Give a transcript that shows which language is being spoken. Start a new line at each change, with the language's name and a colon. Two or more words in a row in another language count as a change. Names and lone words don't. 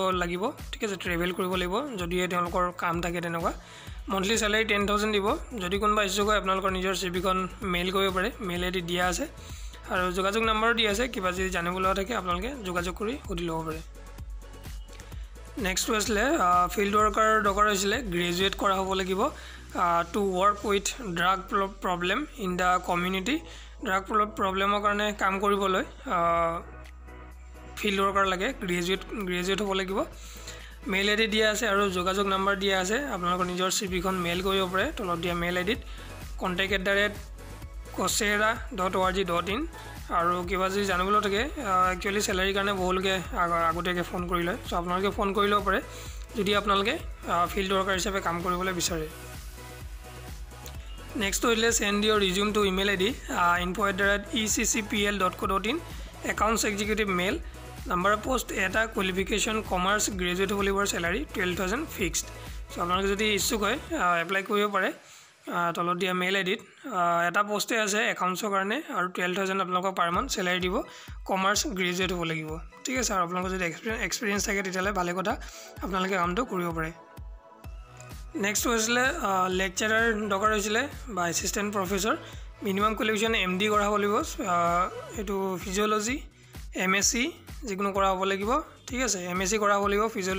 Assamese: লাগিব ঠিক আছে ট্ৰেভেল কৰিব লাগিব যদি তেওঁলোকৰ কাম থাকে তেনেকুৱা
English: monthly salary
Assamese: 10000 দিব যদি কোনোবা ইচ্ছুক হয় আপোনালোকৰ নিজৰ সিভিখন মেইল কৰিব পাৰে
English: mail ID
Assamese: দিয়া আছে আৰু যোগাযোগ নম্বৰ দিয়া আছে কিবা যদি জানিবলৈ থাকে আপোনালোকে যোগাযোগ কৰি সুধি ল'ব পাৰে নেক্সট হৈছিলে
English: field worker
Assamese: দৰকাৰ হৈছিলে গ্ৰেজুৱেট কৰা হ'ব লাগিব
English: to work with drug problem in the community drug problem-ৰ
Assamese: কাৰণে কাম কৰিবলৈ
English: field worker
Assamese: লাগে গ্ৰেজুৱেট হ'ব লাগিব
English: mail ID
Assamese: দিয়া আছে আৰু যোগাযোগ নম্বৰ দিয়া আছে আপোনালোকৰ নিজৰ সিভিখন মেইল কৰিব পাৰে তলত দিয়া
English: mail ID-ত
Assamese: contact@coursera.org.in আৰু কিবা যদি জানিবলৈ থাকে একচুয়ালি স্যালাৰি কাৰণে বহুলোকে আগতীয়াকৈ ফোন কৰি লয় সো আপোনালোকে ফোন কৰি ল'ব পাৰে যদি আপোনালোকে
English: field worker
Assamese: হিচাপে কাম কৰিবলৈ বিচাৰে নেক্সট হৈলে
English: send your resume to email ID info@eccpl.co.in accounts executive mail number of post এটা qualification commerce graduate
Assamese: হ'ব লাগিব
English: স্যালাৰি 12000
Assamese: ফিক্সড সো আপোনালোকে যদি ইচ্ছুক হয় এপ্লাই কৰিব পাৰে তলত দিয়া
English: mail ID-ত
Assamese: এটা পোষ্টে আছে একাউণ্টছৰ কাৰণে আৰু 12000 আপোনালোকক
English: per month salary
Assamese: দিব
English: commerce graduate
Assamese: হ'ব লাগিব ঠিক আছে আৰু আপোনালোকৰ যদি এক্সপেৰিয়েন্স থাকে তেতিয়ালে ভালে কথা আপোনালোকে কামটো কৰিব পাৰে নেক্সট হৈছিলে লেকচাৰাৰ দৰকাৰ হৈছিলে বা
English: assistant professor minimum qualification MD
Assamese: কৰা হ'ব লাগিব এটো ফিজিঅলজি এমএসসি যিকোনো কৰা হ'ব লাগিব ঠিক আছে এমএসসি কৰা হ'ব লাগিব